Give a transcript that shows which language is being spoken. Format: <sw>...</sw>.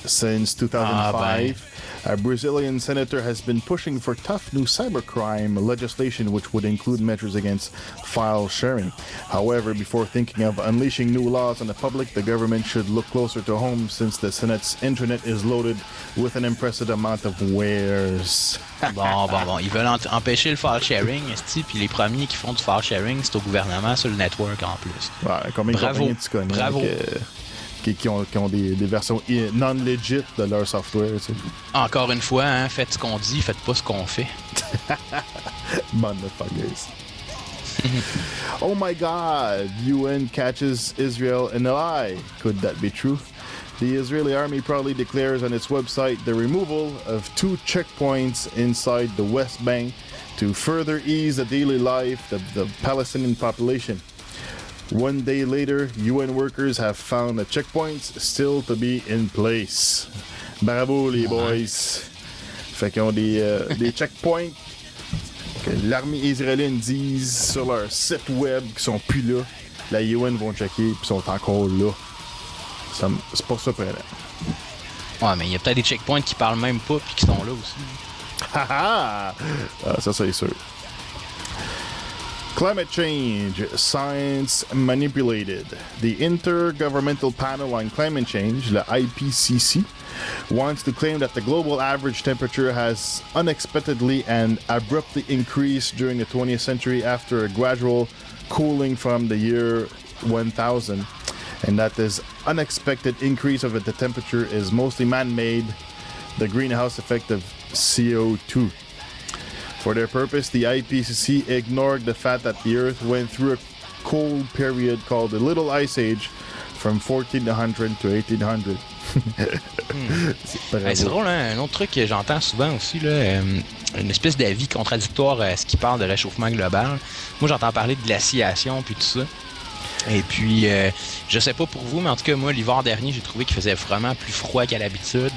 <en>Since 2005, a Brazilian senator has been pushing for tough new cybercrime legislation which would include measures against file sharing. However, before thinking of unleashing new laws on the public, the government should look closer to home since the Senate's intranet is loaded with an impressive amount of wares.</en> <fr>Bon. Ils veulent empêcher le file sharing, puis les premiers qui font du file sharing, c'est au gouvernement sur le network en plus. Ouais, combien de compagnies tu connais? Bravo. Qui ont des versions non-legit de leur software, tu sais. Encore une fois, hein, faites ce qu'on dit, faites pas ce qu'on fait.</fr> <en>Motherfuckers. Oh my God, UN catches Israel in a lie. Could that be true? The Israeli army proudly declares on its website the removal of 2 checkpoints inside the West Bank to further ease the daily life of the Palestinian population. One day later, UN workers have found the checkpoints still to be in place.</en> <fr>Bravo les boys! Fait qu'ils ont des checkpoints que l'armée israélienne dise sur leur site web qui sont plus là. La UN vont checker puis sont encore là. C'est pas surprenant. Ouais, mais il y a peut-être des checkpoints qui parlent même pas puis qui sont là aussi. Haha! Ça c'est sûr.</fr> <en>Climate change, science manipulated. The Intergovernmental Panel on Climate Change, the IPCC, wants to claim that the global average temperature has unexpectedly and abruptly increased during the 20th century after a gradual cooling from the year 1000, and that this unexpected increase of the temperature is mostly man-made, the greenhouse effect of CO2. For their purpose, the IPCC ignored the fact that the Earth went through a cold period called the Little Ice Age from 1400 to 1800.</en> <fr>C'est drôle, hein? Un autre truc que j'entends souvent aussi, là, une espèce d'avis contradictoire à ce qui parle de réchauffement global. Moi, j'entends parler de glaciation puis tout ça. Et puis, je sais pas pour vous, mais en tout cas, moi, l'hiver dernier, j'ai trouvé qu'il faisait vraiment plus froid qu'à l'habitude.</fr>